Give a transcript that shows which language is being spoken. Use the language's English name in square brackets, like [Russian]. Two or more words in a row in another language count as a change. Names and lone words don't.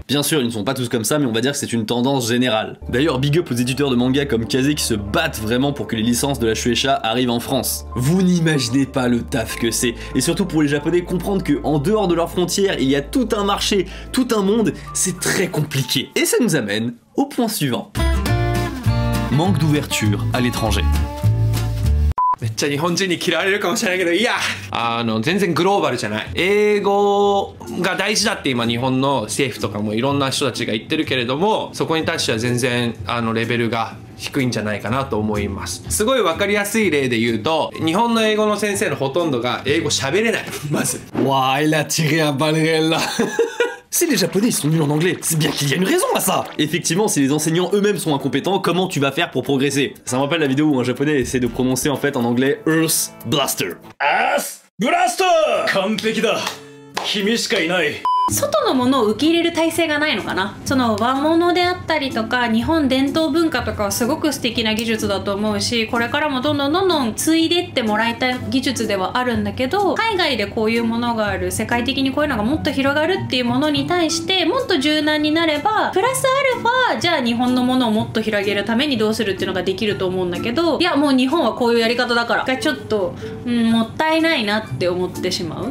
[French] Bien sûr, ils ne sont pas tous comme ça, mais on va dire que c'est une tendance générale. D'ailleurs, [English] big up [French] aux éditeurs de manga comme Kaze qui se battent vraiment pour que les licences de la Shueisha arrivent en France. Vous n'imaginez pas le taf que c'est, et surtout pour les Japonais comprendre que en dehors de leurs frontières il y a tout un marché, tout un monde, c'est très compliqué. Et ça nous amène au point suivant. Manque d'ouverture à l'étranger. [Japanese] めっちゃ日本人に嫌われるかもしれないけど、いや全然グローバルじゃない。英語が大事だって今日本の政府とかもいろんな人たちが言ってるけれども、そこに対しては全然レベルが低いんじゃないかなと思います。すごい分かりやすい例で言うと、日本の英語の先生のほとんどが英語喋れない。まず。 [French] Ouah, il a tiré un balle réel là. Si les Japonais ils sont nuls en anglais, c'est bien qu'il y a une raison à ça. Effectivement, si les enseignants eux-mêmes sont incompétents, comment tu vas faire pour progresser? Ça me rappelle la vidéo où un Japonais essaie de prononcer en fait en anglais Earth Blaster. Earth Blaster! [Japanese] 完璧だ。君しかいない。外のものを受け入れる体制がないのかな。その和物であったりとか日本伝統文化とかはすごく素敵な技術だと思うし、これからもどんどん継いでってもらいたい技術ではあるんだけど、海外でこういうものがある、世界的にこういうのがもっと広がるっていうものに対してもっと柔軟になれば、プラスアルファじゃあ日本のものをもっと広げるためにどうするっていうのができると思うんだけど、いやもう日本はこういうやり方だからがちょっと、もったいないなって思ってしまう。